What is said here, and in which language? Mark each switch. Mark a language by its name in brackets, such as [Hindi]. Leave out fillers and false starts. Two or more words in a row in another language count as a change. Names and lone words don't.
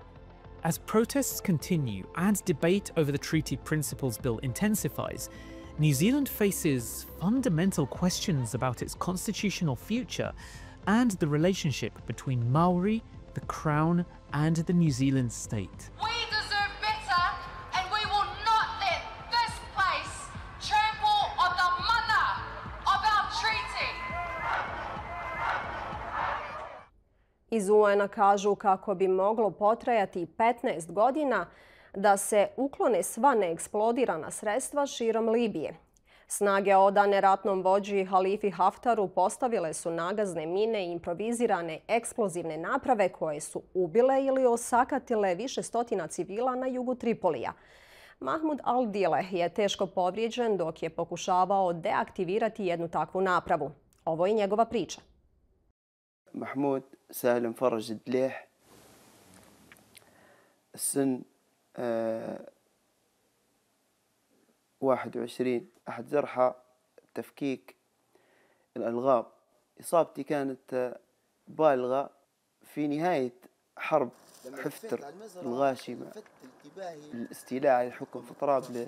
[English] As protests continue and debate over the Treaty Principles Bill intensifies, New Zealand faces fundamental questions about its constitutional future and the relationship between Maori, the Crown, and the New Zealand state. We deserve better, and we will not let this place trample on the mana of our treaty. [Bosnian] Iz UN-a kažu kako bi moglo potrajati 15 godina da se uklone sva neeksplodirana sredstva širom Libije. Snage odane ratnom vođi Halifi Haftaru postavile su nagazne mine i improvizirane eksplozivne naprave koje su ubile ili osakatile više stotina civila na jugu Tripolija. Mahmud al-Dile je teško povrijeđen dok je pokušavao deaktivirati jednu takvu napravu. Ovo je njegova priča. [Arabic] محمود سالم فرج الدليح السن 21 أحد جرحى تفكيك الألغام. إصابتي كانت بالغة في نهاية حرب حفتر الغاشمة الاستيلاء على الحكم في طرابلس.